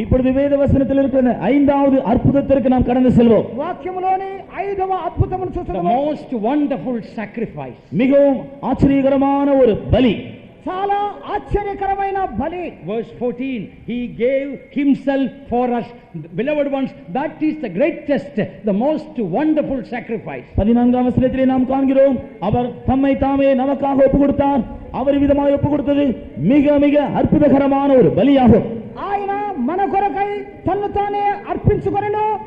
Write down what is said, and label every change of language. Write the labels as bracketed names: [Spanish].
[Tamil] இப்பொழுது வேத வசனத்தில் இருக்கிற ஐந்தாவது அற்புதத்திற்கு நாம் கடந்து செல்வோம். [Telugu] వాక్యములోని 5వ అద్భుతమును [English] The [Telugu] చూస్తున్నాము. [English] most wonderful sacrifice. [Tamil] மிகவும் ஆச்சரியகரமான ஒரு பலி. [Telugu] చాలా ఆశ్చర్యకరమైన బలి. [English] Verse 14, he gave himself for us. Beloved ones, that is the greatest, the most wonderful sacrifice. [Tamil] 14ஆம் வசனத்திலே நாம் காண்கிறோம், அவர் தம்மை தாமே நமக்காக ஒப்பு கொடுத்தார். அவர் விதமாய் ஒப்பு கொடுத்தது மிக மிக அற்புதகரமான ஒரு பலியாகும். [Telugu] ఆయన మన కొరకై తన్ను తానే అర్పించుకొనెను.